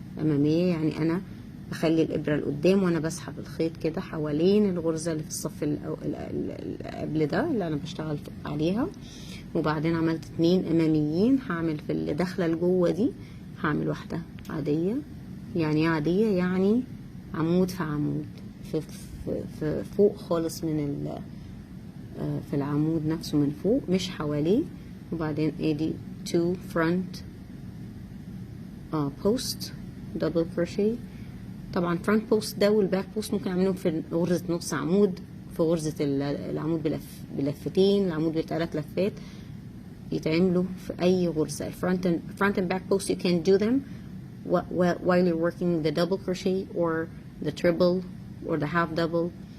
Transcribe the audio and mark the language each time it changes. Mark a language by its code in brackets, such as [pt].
[ar] أمامية يعني أنا بخلي الإبرة لقدام وأنا بسحب الخيط كده حوالين الغرزة اللي في الصف قبل ده اللي أنا بشتغل عليها، وبعدين عملت 2 أماميين. هعمل في اللي داخلة لجوه دي هعمل واحدة عادية. يعني عادية يعني عمود في عمود، في فوق خالص من في العمود نفسه من فوق مش حواليه. وبعدين ادي 2 front post double crochet. طبعا front post ده والباك post ممكن اعملهم في غرزة نص عمود، في غرزة العمود بلفتين، العمود ب3 لفات، يتعملوا في اي غرزة. [en] front and back post you can do them while you're working the double crochet or the triple or the half double.